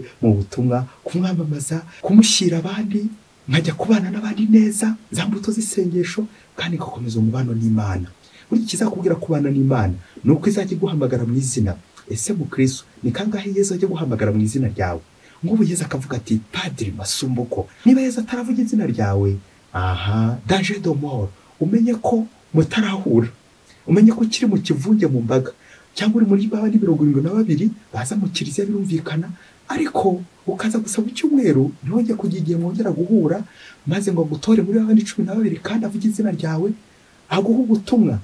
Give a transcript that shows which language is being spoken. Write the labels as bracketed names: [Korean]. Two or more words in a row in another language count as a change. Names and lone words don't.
[Kinyarwanda] Mu butumwa, kumwamamaza, kumushyira abandi, nkajya kubana n'abandi neza, za mbuto z'isengesho, kandi ngakomeza umubano n'Imana. Buri kizakubwira kubana n'Imana nuko izajya guhamagara mu izina. Ese mu Kristo ni kangahe Yezu ajya guhamagara mu izina ryawe? Ngubu Yezu akavuga ati Padiri Masumbuko, niba Yezu ataravuga izina ryawe, [French] danger de mort, [Kinyarwanda] umenye ko mutarahura, umenye ko ukiri mu kivunge mu mbaga, cyangwa uri muri babandi 72 baza mu kiliziya birumvikana, ariko ukaza gusaba icyumweru ntongeye kugira igihe mwongera guhura, maze ngo gutore muri babandi 12 kandi avuga izina ryawe, aguha ubutumwa.